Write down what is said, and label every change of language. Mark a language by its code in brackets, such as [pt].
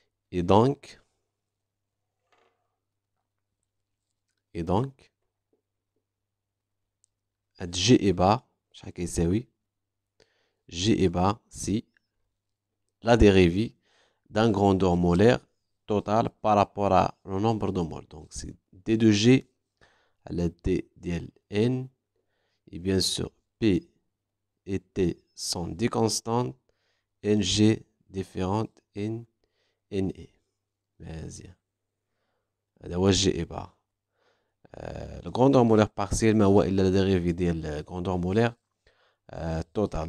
[fr] Et donc G bar [ar] شحال كيساوي [fr] G bar si la dérivée d'un grandeur molaire total par rapport à le nombre de moles. Donc c'est D de G à la D de N, et bien sûr P et T sont des constantes, NG différentes N NE. [ar] مزيان هذا هو G bar. [fr] Le grandeur molaire partielle [ar] ما هو إلا [fr] la dérivée ديال grandeur molaire total.